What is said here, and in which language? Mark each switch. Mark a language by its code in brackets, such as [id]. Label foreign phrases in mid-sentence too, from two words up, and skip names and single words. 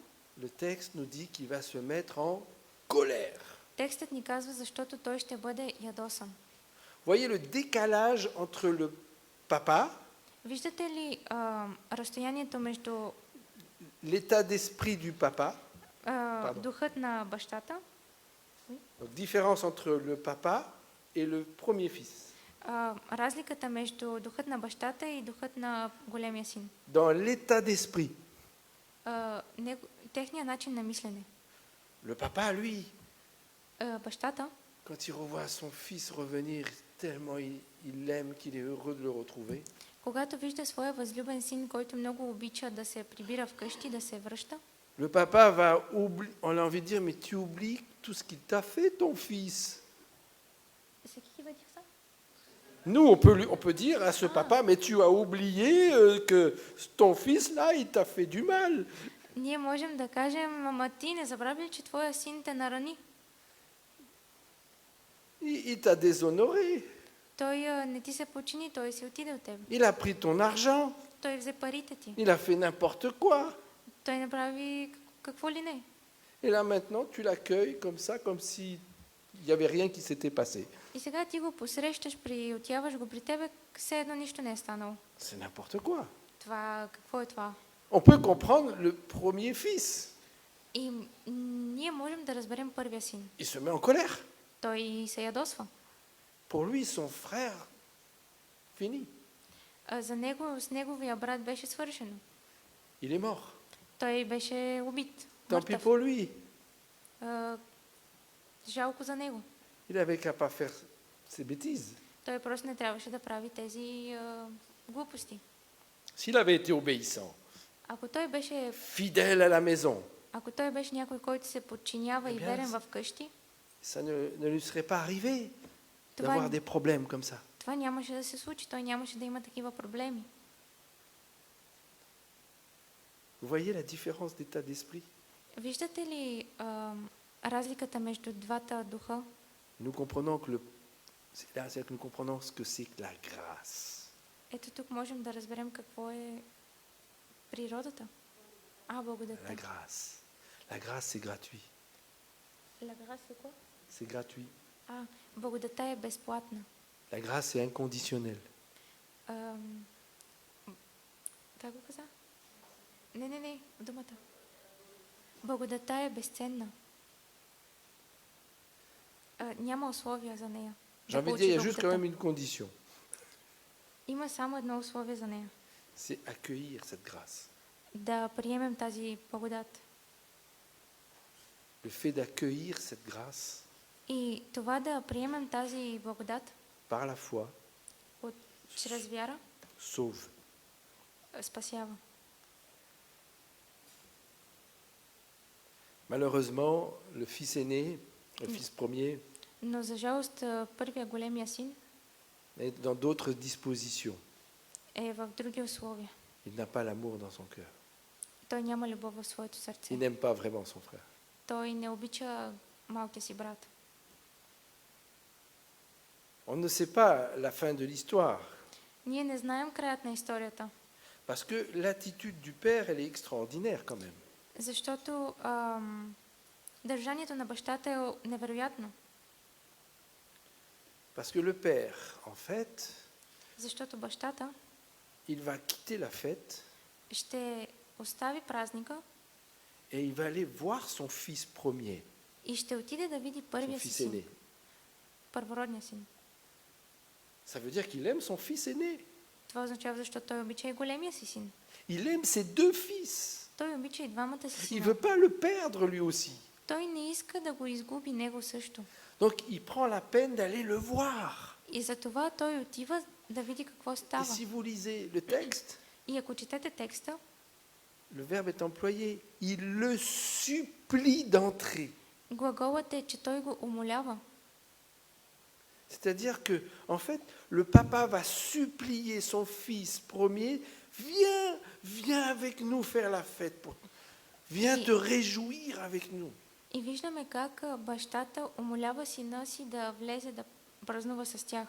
[fr] Le texte nous dit qu'il va se mettre en colère. [bg] текстът ни казва, защото той ще бъде ядосан. [fr] Voyez le décalage entre le papa, [bg] Виждате ли разстоянието между [fr] l'état d'esprit du papa, [bg] духът на бащата, [fr] donc différence entre le papa et le premier fils, [bg] разликата между духът на бащата и духът на големия син? [fr] dans l'état d'esprit. [bg] Техният начин на мислене. [fr] Le papa, lui, [bg] Бащата, [fr] quand il revoit son fils revenir, tellement il l'aime qu'il est heureux de le retrouver. [bg] когато вижда своя възлюбен син, който много обича да се прибира вкъщи, да се връща, [fr] Le papa va oublier, on a envie de dire, mais tu oublies tout ce qu'il t'a fait, ton fils. Nous, on peut dire à ce papa, mais tu as oublié que ton fils, là, il t'a fait du mal. [bg] ние можем да кажем, ама ти не забравя ли, че твоя син те нарани? [fr] Il t'a déshonoré. [bg] Той не ти се почини, той си отиде от теб. [fr] Il a pris ton argent. [bg] Той взе парите ти. [fr] Il a fait n'importe quoi. [bg] Той направи какво ли не. [fr] Et là, maintenant, tu l'accueilles comme ça, comme s'il n'y avait rien qui s'était passé. [bg] И сега ти го посрещаш, отяваш го при тебе, все едно нищо не е станало. [fr] C'est n'importe quoi. [bg] Това, какво е това? [fr] On peut comprendre le premier fils. [bg] И ние можем да разберем първия син. [fr] Il se met en colère. [bg] Той се ядосва. [fr] Pour lui, son frère, fini. [bg] За него, с неговия брат беше свършено. [fr] Il est mort. [bg] Той беше убит. [fr] Tant pis [bg] Мъртъв. [fr] pour lui. [bg] Жалко за него. [fr] Il avait qu'à pas faire ces bêtises. [bg] Той просто не трябваше да прави тези глупости. [fr] S'il avait été obéissant, [bg] Ако той беше, [fr] fidèle à la maison, [bg] ако той беше някой, който се подчинява и верен в къщи, [fr] ça ne lui serait pas arrivé [bg] това, [fr] d'avoir des problèmes comme ça. [bg] това нямаше да се случи. Той нямаше да има такива проблеми. [fr] Vous voyez la différence d'état d'esprit? [bg] Виждате ли разликата между двата духа? [fr] Nous comprenons que c'est que nous comprenons ce que c'est que la grâce. [bg] Ето тук можем да разберем какво е природата. [fr] La [bg] Благодата. [fr] grâce. La grâce, c'est gratuit. C'est gratuit. [bg] Благодата е безплатна. [fr] La grâce, c'est inconditionnel. [bg] Как го каза? Не, думата. Благодата е безценна. Няма условия за нея. [fr] J'ai envie de dire, il y a juste quand même une condition. [bg] Има само едно условие за нея. [fr] C'est accueillir cette grâce. [bg] Да приемем тази благодат. [fr] Le fait d'accueillir cette grâce [bg] И това да приемем тази благодат [fr] par la foi [bg] чрез вяра [fr] sauve. [bg] спасява. [fr] Malheureusement, le fils aîné, le fils premier, [bg] Но за жалост първия големия син [fr] est dans d'autres dispositions. [bg] е в други условия. [fr] Il n'a pas l'amour dans son cœur. [bg] Той няма любов в своето [fr] Il [bg] сърце. [fr] n'aime pas vraiment son frère. [bg] Той не обича малкия си брат. [fr] On ne sait pas la fin de l'histoire, [bg] Ние не знаем краят на историята, [fr] parce que l'attitude du père, elle est extraordinaire quand même. [bg] защото държанието на бащата е невероятно. [fr] Parce que le père, en fait, [bg] Защото бащата [fr] il va quitter la fête [bg] ще остави празника [fr] et il va aller voir son fils premier, [bg] и ще отиде да види [fr] son [bg] първия си [fr] fils [bg] син, [fr] aîné. [bg] първородния син. [fr] Ça veut dire qu'il aime son fils aîné. [bg] Това означава, защото той обича и големия си син. [fr] Il aime ses deux fils. [bg] Той обича и двамата си [fr] Il [bg] сина. [fr] ne veut pas le perdre lui aussi. [bg] Той не иска да го изгуби него също. [fr] Donc il prend la peine d'aller le voir. [bg] И затова той отива да види какво [fr] Et [bg] става. [fr] si vous lisez le texte, [bg] И ако четете текста, [fr] le verbe est employé. Il le supplie d'entrer. [bg] глаголът е, че той го умолява. [fr] C'est-à-dire que, en fait, le papa va supplier son fils premier, viens avec nous faire la fête. Viens te réjouir avec nous. [bg] И виждаме как бащата умолява сина си да влезе да празнува с тях.